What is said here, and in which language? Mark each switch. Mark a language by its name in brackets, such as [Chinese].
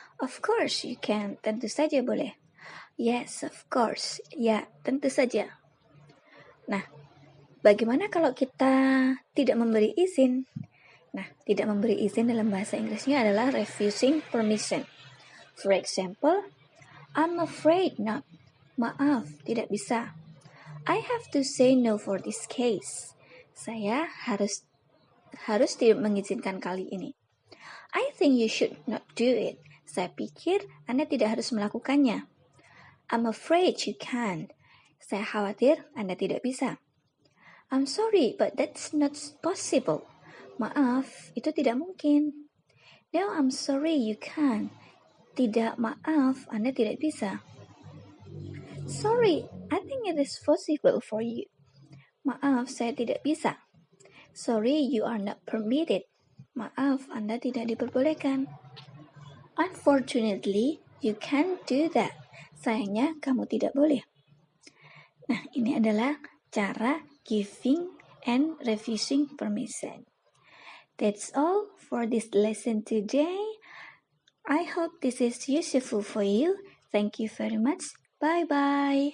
[English] Of course you can, [Indonesian] tentu saja boleh. [English] Yes, of course, [Indonesian] ya tentu saja. Nah, bagaimana kalau kita tidak memberi izin? Nah, tidak memberi izin dalam bahasa Inggrisnya adalah refusing permission. [English] For example, I'm afraid not. [Indonesian] Maaf, tidak bisa. [English] I have to say no for this case. [Indonesian] Saya harus tidak mengizinkan kali ini. [English] I think you should not do it. [Indonesian] Saya pikir Anda tidak harus melakukannya. [English] I'm afraid you can't. [Indonesian] Saya khawatir Anda tidak bisa. [English] I'm sorry, but that's not possible. [Indonesian] Maaf, itu tidak mungkin. [English] No, I'm sorry, you can't. [Indonesian] Tidak, maaf, Anda tidak bisa. [English] Sorry, I think it is possible for you. [Indonesian] Maaf, saya tidak bisa. [English] Sorry, you are not permitted. [Indonesian] Maaf, Anda tidak diperbolehkan. [English] Unfortunately, you can't do that. [Indonesian] Sayangnya, kamu tidak boleh. Nah, ini adalah cara giving and refusing permission. [English] That's all for this lesson today. I hope this is useful for you. Thank you very much. Bye-bye.